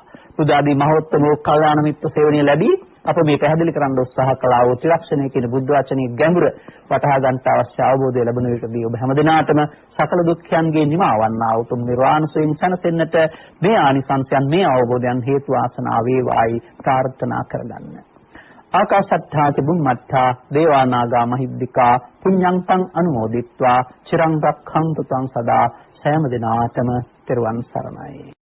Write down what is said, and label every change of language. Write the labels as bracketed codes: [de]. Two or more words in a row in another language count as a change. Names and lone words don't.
[si] බුද්ධාදී මහෝත්තම වූ කල්යාණ මිත්‍ර සේවනය ලැබී අප මේ පැහැදිලි කරන්න උත්සාහ කළා වූ ත්‍රිලක්ෂණය කියන බුද්ධ වචනේ ගැඹුර වටහා ගන්නට අවශ්‍ය අවබෝධය ලැබෙන විටදී ඔබ හැමදිනාටම සකල දුක්ඛයන්ගේ නිමාවන්නා උතුම් නිර්වාණ සෝයින් සැනසෙන්නට මේ ආනිසංසයන් මේ අවබෝධයන් හේතු ආසනාව වේවායි ප්‍රාර්ථනා කරගන්න. [pi] ආකාශත්ථා චුම්මත්ථා දේවානාගා මහිද්దికා පුඤ්ඤං තං අනුමෝදිත්වා චිරං රක්ඛන්තු තං සදා [si] සෑම දිනාටම තෙරුවන් සරණයි.